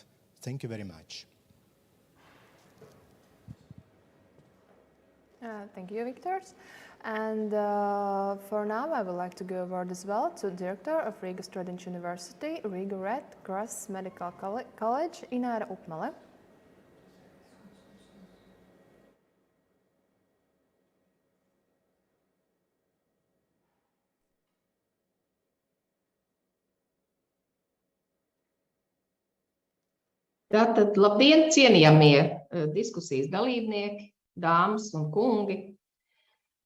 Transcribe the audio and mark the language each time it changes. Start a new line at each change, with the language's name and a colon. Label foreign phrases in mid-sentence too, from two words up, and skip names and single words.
English: Thank you very much. Thank you, Viktor. And for now, I would like to give a word as well to Director of Riga Stradiņš University, Riga Red Cross Medical College, Ināra Upmale.
Latvian: Tātad, labdien, cienījamie diskusijas dalībnieki, dāmas un kungi.